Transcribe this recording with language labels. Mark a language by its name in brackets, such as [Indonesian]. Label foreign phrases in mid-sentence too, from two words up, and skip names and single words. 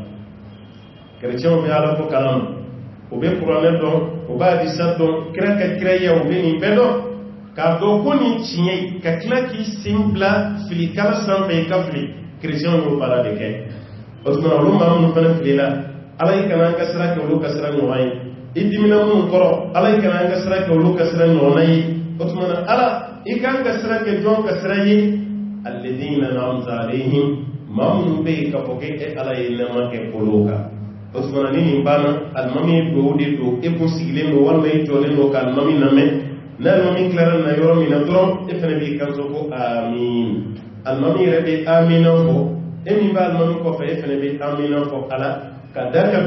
[Bambara] chrétien be ala ko kalam o be kuranɛ dɔn o b'a hadisa dɔn kira ka kiraya o be nin bɛɛ dɔn k'a dɔn ko nin tiɲɛ ka tila k'i sen bila filikala sanfɛ i ka fili kerecɛnw y'o baara de kɛ o tuma olu maa minnu fana filila ala y'i kana an ka sira kɛ olu ka sira ɲɔgɔn ye i dimina minnu kɔrɔ ala y'i kana an ka sira kɛ olu ka sira ɲɔgɔnna ye o tuma na ala i kan ka sira kɛ jɔn ka sira ye [Arabic] الذين أنعمت [Bambara] alayhim maa minnu bɛ yen k'a fɔ ko e ala ye nɛɛma kɛ olu kan o tuma ni nin banna alimami do de do e kun sigilen do walima e jɔlen do ka alimami lamɛn n'a alimami tilara na yɔrɔ min na dɔrɔn e fana b'i kanto ko amiin alimami yɛrɛ bɛ amina fɔ e min bɛ alimami kɔfɛ e fana bɛ amina fɔ ala ka da ka